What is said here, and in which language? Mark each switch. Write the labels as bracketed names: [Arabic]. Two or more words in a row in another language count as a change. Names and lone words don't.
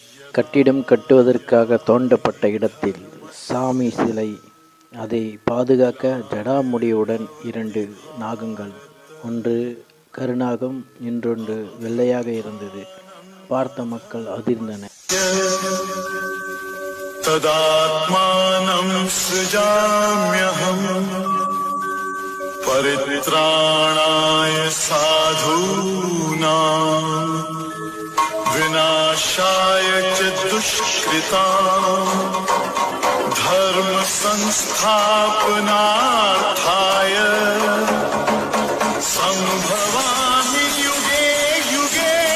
[Tamil] கட்டிடம் கட்டுவதற்காக தோண்டப்பட்ட இடத்தில் சாமி சிலை. அதை பாதுகாக்க ஜடாமுடியுடன் 2 நாகங்கள், ஒன்று கருநாகம், இன்னொன்று வெள்ளையாக இருந்தது. பார்த்த மக்கள் அதிர்ந்தனர். [Sanskrit] तदात्मानं सृजाम्यहम् परित्राणाय साधूनां विनाशाय च दुष्कृताम् धर्म संस्थापनार्थाय सम्भवामि युगे युगे.